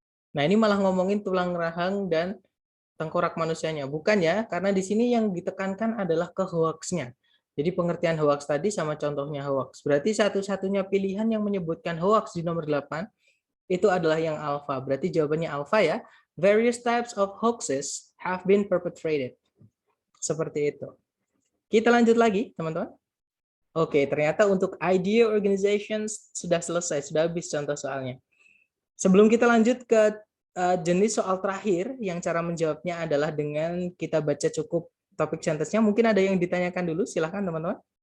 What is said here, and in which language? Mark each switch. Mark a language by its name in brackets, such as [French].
[Indonesian] Nah, ini malah ngomongin tulang rahang dan tengkorak manusianya. Bukan ya, karena di sini yang ditekankan adalah ke hoaxnya. Jadi pengertian hoax tadi sama contohnya hoax. Berarti satu-satunya pilihan yang menyebutkan hoax di nomor 8 itu adalah yang alpha. Berarti jawabannya alpha ya. [English] Various types of hoaxes have been perpetrated. [Indonesian] Seperti itu. Kita lanjut lagi, teman-teman. Oke, ternyata untuk idea organizations sudah selesai, sudah habis contoh soalnya. Sebelum kita lanjut ke jenis soal terakhir, yang cara menjawabnya adalah dengan kita baca cukup topik sentence-nya. Mungkin ada yang ditanyakan dulu, silahkan teman-teman.